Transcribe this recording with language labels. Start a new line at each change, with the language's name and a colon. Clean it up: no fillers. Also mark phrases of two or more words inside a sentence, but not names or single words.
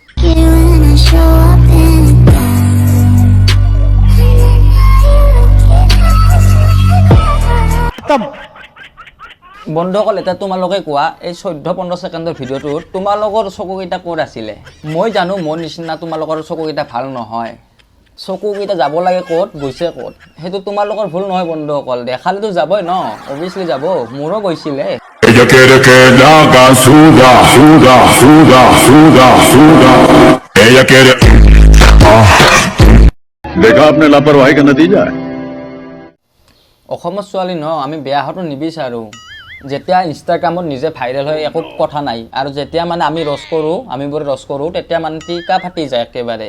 Assamese: বন্ধুসকল, এতিয়া তোমালোকে কোৱা, এই 14-15 ছেকেণ্ডৰ ভিডিঅ'টোত তোমালোকৰ চকুকেইটা ক'ত আছিলে? মই জানো মোৰ নিচিনা তোমালোকৰ চকুকেইটা ভাল নহয়। চকুকেইটা যাব লাগে ক'ত, গৈছে ক'ত, সেইটো তোমালোকৰ ভুল নহয় বন্ধুসকল। দেখালেতো যাবই ন, অভিয়াছলি যাব, মোৰো গৈছিলে।
Spanish: Ella quiere que la haga suda, suda, suda, suda, suda. Ella quiere...
Hindi: देखा आपने लापरवाही का नतीजा है।
Assamese: অসমৰ ছোৱালী ন, আমি বেয়া হোৱাটো নিবিচাৰোঁ। যেতিয়া ইনষ্টাগ্ৰামত নিজে ভাইৰেল হয় একো কথা নাই, আৰু যেতিয়া মানে আমি আমিবোৰে ৰছ কৰোঁ, তেতিয়া মানে টিকা ফাটি যায় একেবাৰে।